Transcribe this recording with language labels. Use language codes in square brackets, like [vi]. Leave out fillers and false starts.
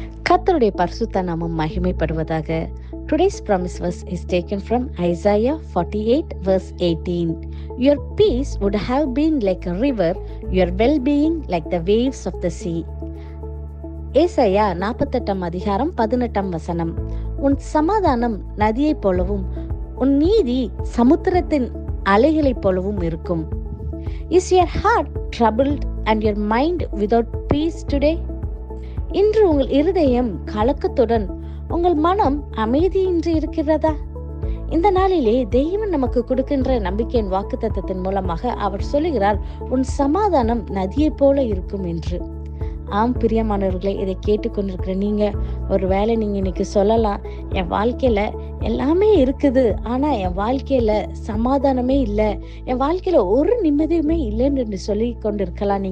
[ta] கர்த்தருடைய பரிசுத்த நாமம் மகிமைப்படுவதாக. [en] Today's promise verse is taken from Isaiah 48 verse 18. Your peace would have been like a river, your well-being like the waves of the sea. [ta] ஏசாயா 48 அதிகாரம் 18 வசனம். உன் சமாதானம் நதியைப் போலவும் உன் நீதி சமுத்திரத்தின் அலைகளைப் போலவும் இருக்கும். [en] Is your heart troubled and your mind without peace today? [ta] இன்று உங்கள் இருதயம் கலக்கத்துடன் உங்கள் மனம் அமைதியின்றி இருக்கிறதா? இந்த நாளிலே தெய்வம் நமக்கு கொடுக்கின்ற நம்பிக்கையின் வாக்குத்தத்தத்தின் மூலமாக அவர் சொல்லுகிறார், உன் சமாதானம் நதியைப் போல இருக்கும் என்று. ஆம் பிரியமானவர்களே, இதை கேட்டுக்கொண்டிருக்கிற நீங்க ஒருவேளை நீங்க இன்னைக்கு சொல்லலாம், என் வாழ்க்கையில எல்லாமே இருக்குது, ஆனா என் வாழ்க்கையில சமாதானமே இல்லை, என் வாழ்க்கையில ஒரு நிம்மதியுமே இல்லைன்னு சொல்லி கொண்டிருக்கலாம்.